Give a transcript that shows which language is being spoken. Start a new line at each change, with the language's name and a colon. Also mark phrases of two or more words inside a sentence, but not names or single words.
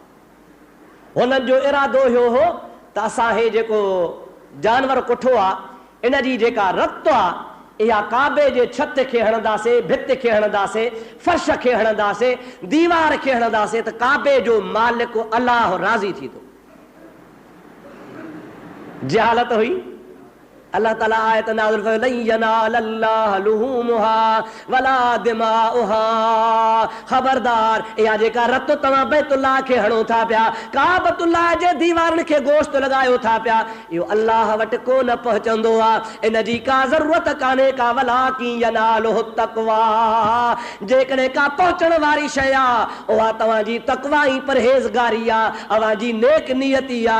Sindhi: हुननि जो इरादो इहो हो त असां हे जेको जानवर कुठो आहे इन जी जेका रत आहे इहा काबे जे छत खे हणंदासीं, भित खे हणंदासीं, फर्श खे हणंदासीं, दीवार खे हणंदासीं त काबे जो मालिक अलाह राज़ी थींदो। जहालत हुई। अल्लाह ताला आयत नाज़िल कयो
Arabic: لن ينال الله لحومها ولا دماؤها.
Sindhi: ख़बरदार इहा जेका रत तव्हां बैतुल्लाह खे हणो था पिया, काबतुल्लाह जे दीवारनि खे गोश्त लॻायो था पिया, इहो अल्लाह वटि कोन पहुचंदो आहे। इन जी का ज़रूरत कान्हे का।
Arabic: ولكن يناله التقوى.
Sindhi: जेकॾहिं का पहुचण वारी शइ आहे उहा तव्हांजी तक़वा ई परहेज़गारी आहे, अव्हांजी नेक नियती आहे।